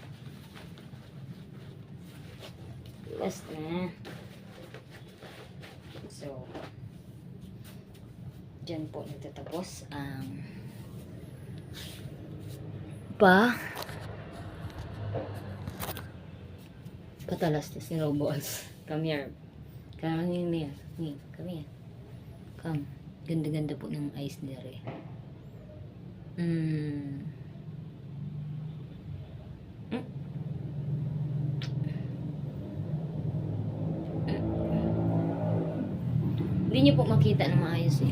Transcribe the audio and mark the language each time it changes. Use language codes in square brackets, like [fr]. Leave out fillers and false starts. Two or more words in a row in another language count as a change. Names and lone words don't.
[tl] Luwas na. So, dyan po nagtatapos ang patalas ni Snowballs. [en] Come here. Come here. Come here. Come. [tl] Ganda-ganda po ng eyes nila eh. Hindi niyo po makita na maayos eh.